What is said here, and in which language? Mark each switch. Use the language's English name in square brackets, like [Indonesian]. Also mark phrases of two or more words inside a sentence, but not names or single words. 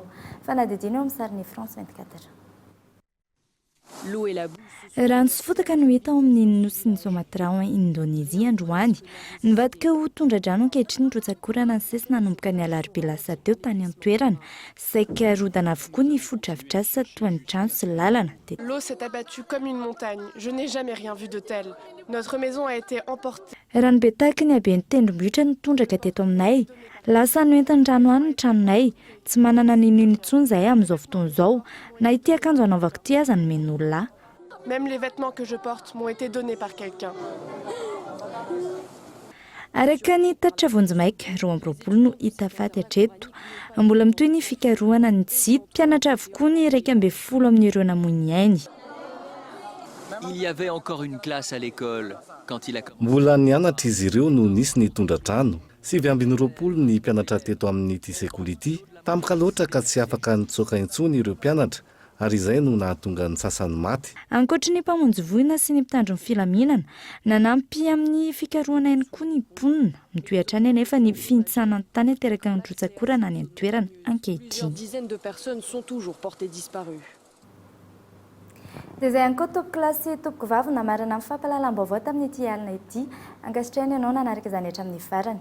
[Malagasy] Fanadidiny eo amin'ny sarin'ny France 24. Rano sy fotaka no hita ao amin'ny nosy ny Sumatra ao Indonezia androany. Nivadika ho tondra-drano ankehitriny ny rotsakora ny sesy nanomboka ny alarobia lasa teo tany an-toerana. Saika rodana avokoa ny foto-drafitrasa toa ny trano sy lalana. [French] L'eau s'est abattue comme une montagne. Je n'ai jamais rien vu de tel. Notre maison a été emportée. [Malagasy] Rano be tahaka ny aben'ny tendrombohitra nitondraka teto aminay. Lasa noentan'ny rano any ny tranonay. Tsy manana ninino intsony zahay amin'izao fotoana izao. Na ity akanjo anaovako ity aza no men'olona. [French] Même les vêtements que je porte m'ont été donnés par quelqu'un. [Malagasy] Araka ny tatitra vonjimaika 20 no hita faty hatreto. Mbola mitoy ny fikarohana ny tsito. Mpianatra avokoa ny 12 amin'ireo namoiny ainy. [French] Il y avait encore une classe à l'école quand il a [Malagasy] mbola nianatra izy ireo no nisy ny tondra-drano. 720 ny mpianatra teto amin'ity sekoly ity. Tampoka loatra ka tsy afaka nitsoaka intsony ireo mpianatra ary izay no nahatonga ny sasany maty. Ankoatra ny mpamonjy voina sy ny mpitandro ny filaminana, nanampy amin'ny fikarohana ihany koa ny mponina. Mitoetra any anefa ny finitsanana tany ateraka ny rotsakorana any an-toerana ankehitriny. [French] Plusieurs dizaines de personnes sont toujours portées disparues. [Malagasy] Dia izay ihany koa tompoko klasy tompoko vavy namarana amin'ny fampalalam-baovao tamin'ity alina ity. Ankasitrahany ianao nanaraka izany hatramin'ny farany.